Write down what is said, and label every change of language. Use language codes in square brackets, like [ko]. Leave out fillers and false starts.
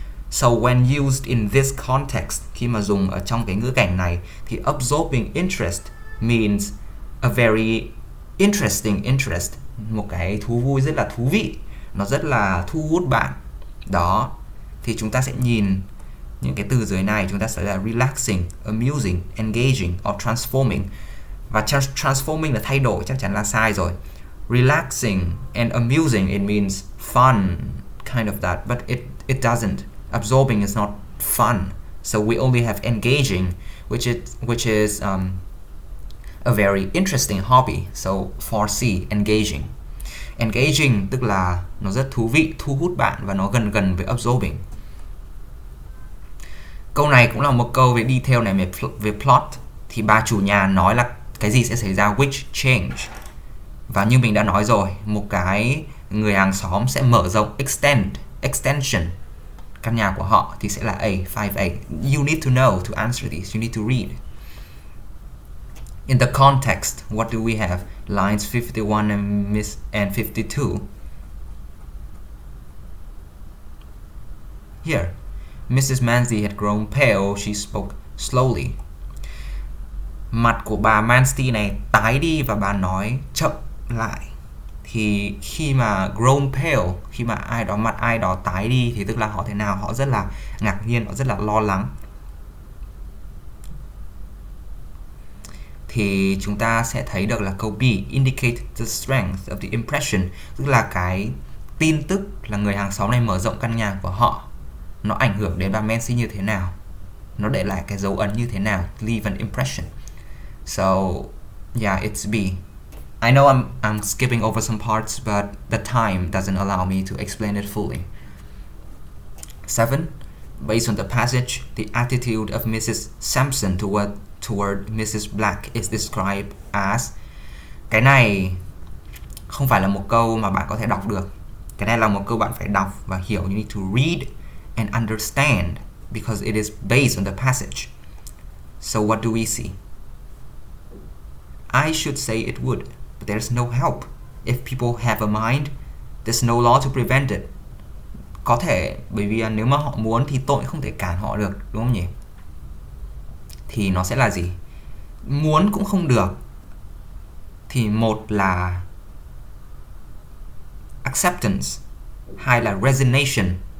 [en] So when used in this context, [vi] khi mà dùng ở trong cái ngữ cảnh này, thì [en] absorbing interest means a very interesting interest, [vi] một cái thú vui rất là thú vị, nó rất là thu hút bạn. Đó, thì chúng ta sẽ nhìn những cái từ dưới này, chúng ta sẽ là relaxing, amusing, engaging or transforming. Và transforming là thay đổi, chắc chắn là sai rồi. [en] Relaxing and amusing, it means fun, kind of that, but it doesn't. Absorbing is not fun. So we only have engaging, which is a very interesting hobby. So for C, engaging. [vi] Engaging tức là nó rất thú vị, thu hút bạn, và nó gần với absorbing. Câu này cũng là một câu về detail này, về plot. Thì bà chủ nhà nói là cái gì sẽ xảy ra, [en] which change. [vi] Và như mình đã nói rồi, một cái người hàng xóm sẽ mở rộng, extension căn nhà của họ, thì sẽ là A, 5A. [en] You need to know to answer these, you need to read. In the context, what do we have? Lines 51 and 52. Here, Mrs. Mansley had grown pale, she spoke slowly. [vi] Mặt của bà Mansley này tái đi và bà nói chậm lại. Thì khi mà grown pale, khi mà mặt ai đó tái đi, thì tức là họ thế nào? Họ rất là ngạc nhiên, họ rất là lo lắng. Thì chúng ta sẽ thấy được là câu B, [en] indicate the strength of the impression, [vi] tức là cái tin tức là người hàng xóm này mở rộng căn nhà của họ, nó ảnh hưởng đến bà Mansley như thế nào, nó để lại cái dấu ấn như thế nào, [en] leave an impression. So yeah, it's B. I know I'm skipping over some parts, but the time doesn't allow me to explain it fully. 7. Based on the passage, the attitude of Mrs. Sampson toward Mrs. Black is described as. [vi] Cái này không phải là một câu mà bạn có thể đọc được. Cái này là một câu bạn phải đọc và hiểu. [en] You need to read and understand because it is based on the passage. [vi] So what do we see? [en] I should say it would, but there's no help. If people have a mind, there's no law to prevent it. [vi] Có thể, bởi vì nếu mà họ muốn thì tội không thể cản họ được, đúng không nhỉ? Thì nó sẽ là gì? Muốn cũng không được. Thì một là acceptance, hai là resignation.